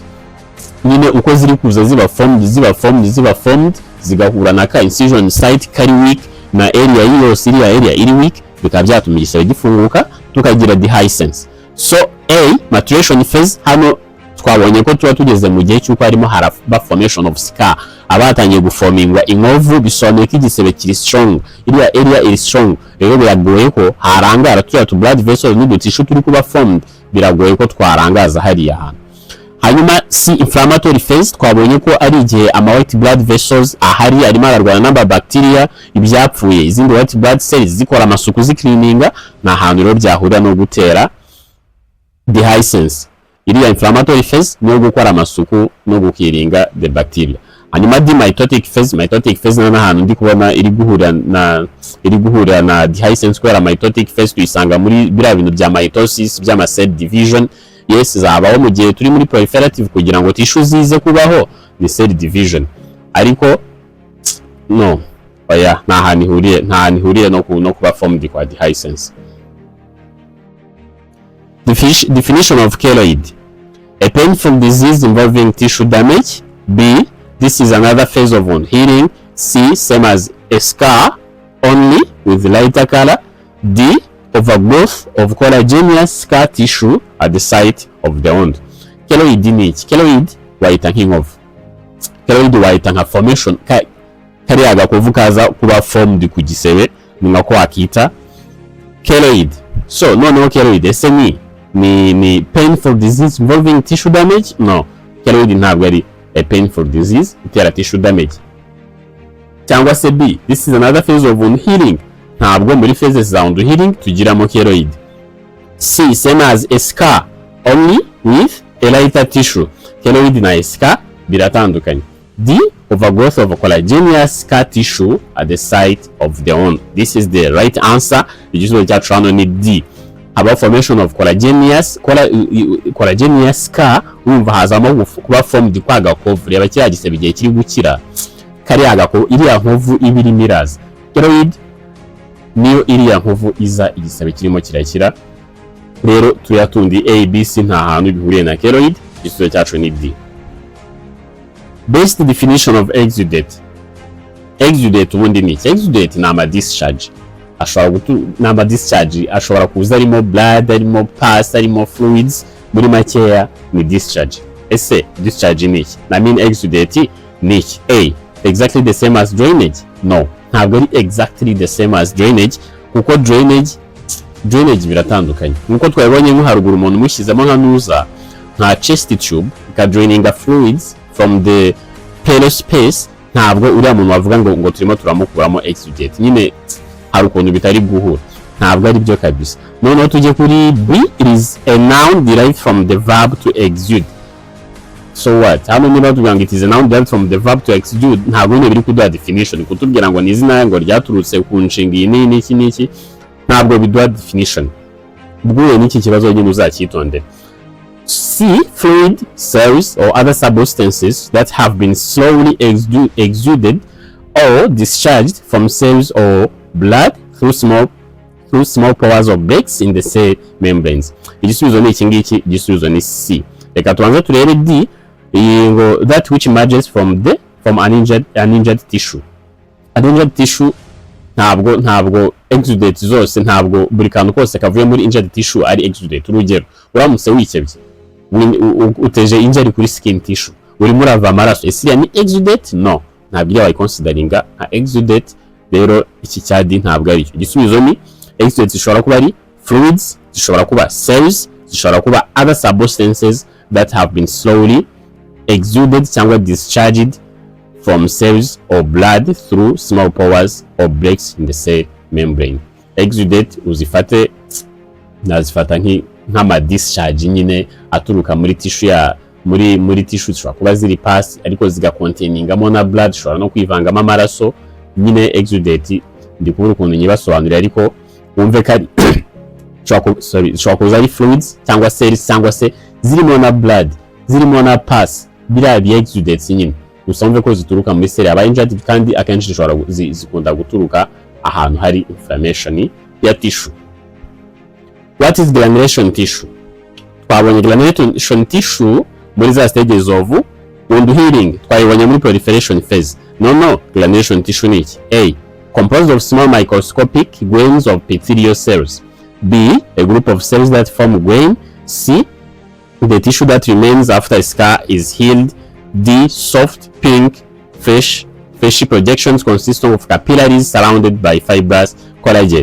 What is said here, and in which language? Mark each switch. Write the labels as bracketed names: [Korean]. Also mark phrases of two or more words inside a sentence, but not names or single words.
[Kinyarwanda] Nyine uko ziri kuza ziba formed zigahura na ka [English] incision site [Kinyarwanda] kari weak na area yose iri weak, bikaba byatuma igisebe gifunguka, tukagira dehiscence. [English] So A, maturation phase, [Kinyarwanda] hano twabonye ko tuba tugeze mu gihe cy'uko harimo haraba [English] formation of scar, [Kinyarwanda] abatangiye guformingwa inkovu, bisobanuye ko igisebe kiri strong, iriya area iri strong, rero biragoye ko harangara tuya tu [English] blood vessels [Kinyarwanda] n'udutishu turi kuba formed, biragoye ko twarangaza hariya hantu. Hanyuma C, [English] inflammatory phase, [Kinyarwanda] twabonye ko ari igihe ama [English] white blood vessels [Kinyarwanda] ahari arimo ararwana n'aba bacteria, ibyapfuye, izindi [English] white blood cells [Kinyarwanda] zikora amasuku zicleaninga, na hantu rero byahurira no gutera dehiscence. Iriya [English] inflammatory phase [Kinyarwanda] no gukora amasuku no gukiringa [English] the bacteria. Hanyuma D, mitotic phase. Mitotic phase [Kinyarwanda] na hantu ndi kubona iri guhurira na dehiscence, kubera [English] mitotic phase [Kinyarwanda] tuyisanga muri biriya bintu bya mitosis by'ama [English] cell division. Yes, [Kinyarwanda] zabaho mu gihe turi muri proliferative kugira ngo tissue zize kubaho, ni [English] cell division, [Kinyarwanda] ariko no oya nta hantu ihuriye no kuba formed kwa dehiscence. [English] Definition of keloid: a painful disease involving tissue damage. B, this is another phase of wound healing. C, same as a scar only with lighter color. D, overgrowth of collagenous scar tissue at the site of the wound. [Kinyarwanda] Keloid ni iki? Keloid wayita nk'inkovu. Keloid wayita nka formation kariya gakovu kaza kuba formed ku gisebe, ni nako wakita keloid. So noneho keloid ese ni [English] painful disease involving tissue damage? [Kinyarwanda] No, keloid ntabwo ari [English] a painful disease [Kinyarwanda] itera [English] tissue damage. [Kinyarwanda] Cyangwa se [English] B, this is another phase of wound healing, [Kinyarwanda] ntabwo muri phases za [English] wound healing [Kinyarwanda] tugiramo keloid. [English] C, same as a scar only with a lighter tissue. [Kinyarwanda] Keloid na scar biratandukanye. [English] D, overgrowth of collagenous scar tissue at the site of the wound. This is the right answer. [Kinyarwanda] Igisubizo cyacu hano ni D. [English] About formation of collagenous scar, [Kinyarwanda] wumva hazamo kuba formed kwa gakovu. Reba kiriya gisebe igihe kiri gukira, kariya gakovu, iriya nkovu ibiri miraza. Keloid niyo iriya nkovu iza igisebe kirimo kirakira. Rero tuyatundi A, B, C nta hantu bihuriye na keloid. Igisubizo cyacu ni [English] D. Best definition of exudate. [Kinyarwanda] Exudate ubundi ni iki? Exudate ni ama discharge. Nama discharge ashobora kuza arimo blood, arimo pus, arimo fluids, muri makeya ni discharge. Ese discharge ni iki? Na mean exudate ni iki? [English] A, exactly the same as drainage? [Kinyarwanda] No, ntabwo ari [English] exactly the same as drainage, [Kinyarwanda] kuko drainage biratandukanye. Nkuko twabonye nko haruguru umuntu mushyizemo nka nuza nka [English] chest tube [Kinyarwanda] ka draininga [English] fluids from the pleural space, [Kinyarwanda] ntabwo uriya muntu wavuga ngo turimo turamukuramo exudate. Nyine hari ukuntu bitari guhura, ntabwo ari byo kabisa. Noneho tujye kuri [English] B, it is a noun derived from the verb to exude. So what? [Kinyarwanda] Hano niba tuvuga ngo [English] it is a noun derived from the verb to exude, [Kinyarwanda] ntabwo nyine biri kuduha definition, kutubwira ngo ni izina ngo ryaturutse ku nshinga iyi n'iki, ntabwo biduha definition. Ubwo n'iki kibazo nyine uzacyitondera. [English] C, fluid, cells or other substances that have been slowly exuded or discharged from cells or blood through small pores or breaks in the cell membranes. [Kinyarwanda] Igisubizo ni iki ngiki, igisubizo ni C. Reka tubanze turebe [English] D, that which emerges from an injured tissue. An injured tissue [Kinyarwanda] ntabwo exudate zose, ntabwo buri kantu kose kavuye muri [English] injured tissue [Kinyarwanda] ari exudate. Urugero, uramutse wikebye uteje injury kuri [English] skin tissue, [Kinyarwanda] urimo urava amaraso, ese ni exudate? No, ntabwo iyo wayiconsideringa nka exudate. Rero iki cya D ntabwo ari cyo. Igisubizo ni exudate zishobora kuba ari fluids, zishobora kuba cells, zishobora kuba [English] other substances that have been slowly exuded cyangwa discharged from cells or blood through small pores or breaks in the cell membrane. [Kinyarwanda] Exudate uzifate nazifata nk'ama discharge nyine aturuka muri tissue ya muri tissue, zishobora kuba ziri pus ariko zigacontaininga na blood, zishobora no kwivangamo amaraso. Nyine exudate ndi kubura ukuntu nyibasobanurira, ariko wumve kari zishobora kuza ari fluids cyangwa cells cyangwa se zirimo na blood, zirimo na pus, biriya bi exudates nyine gusa wumve ko zituruka muri cell aba injured, kandi akenshi zikunda guturuka ahantu hari inflammation ya tissue. [English] What is granulation tissue? [Kinyarwanda] Twabonye [English] granulation tissue [Kinyarwanda] muri za [English] stages of wound healing, [Kinyarwanda] twayibonye muri [English] proliferation phase. [Kinyarwanda] No, [English] granulation tissue [Kinyarwanda] ni iki? [English] A, composed of small microscopic grains of epithelial cells. B, a group of cells that form grain. C, the tissue that remains after a scar is healed. D, soft, pink, fleshy projections consisting of capillaries surrounded by fibrous collagen.